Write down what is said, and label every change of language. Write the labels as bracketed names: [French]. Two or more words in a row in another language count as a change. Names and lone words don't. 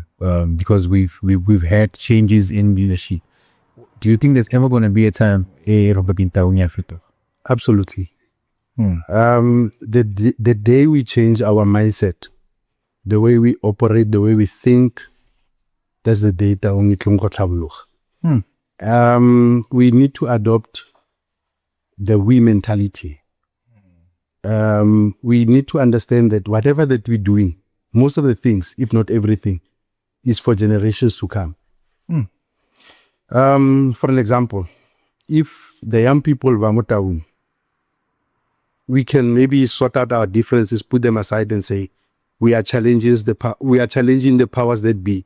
[English] Because we've had changes in leadership. Do you think there's ever going to be a time Absolutely. The day we change our mindset, the way we operate, the way we think, that's the day Taung [Tswana] itlong go tlhabologa. [English] We need to adopt the we mentality. We need to understand that whatever that we're doing, most of the things, if not everything, is for generations to come. For an example, if the young people were Taung, we can maybe sort out our differences, put them aside and say, we are challenging the powers that be.